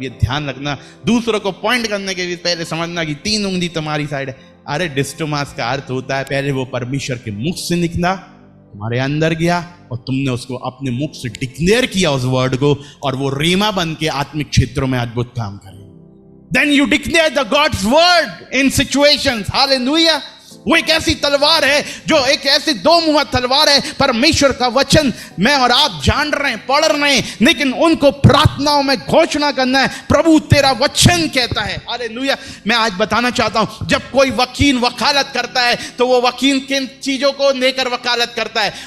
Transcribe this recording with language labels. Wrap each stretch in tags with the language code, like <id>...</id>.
<hi>ये ध्यान रखना, दूसरों को पॉइंट करने के लिए पहले समझना कि 3 उंगली तुम्हारी साइड है। अरे डिस्टोमास का अर्थ होता है पहले वो परमेश्वर के मुख से निकला, तुम्हारे अंदर गया और तुमने उसको अपने मुख से डिक्लेयर किया उस वर्ड को, और वो रीमा बन के आत्मिक क्षेत्रों में अद्भुत काम करे।</hi> <en>Then you declare the God's word in situations. Hallelujah.</en> <hi>वो एक ऐसी तलवार है, जो एक ऐसी दो मुहा तलवार है। परमेश्वर का वचन मैं और आप जान रहे हैं, पढ़ रहे हैं, लेकिन उनको प्रार्थनाओं में घोषणा करना है, प्रभु तेरा वचन कहता है। हालेलुया। मैं आज बताना चाहता हूं, जब कोई वकील वकालत करता है तो वो वकील किन चीजों को लेकर वकालत करता है?</hi>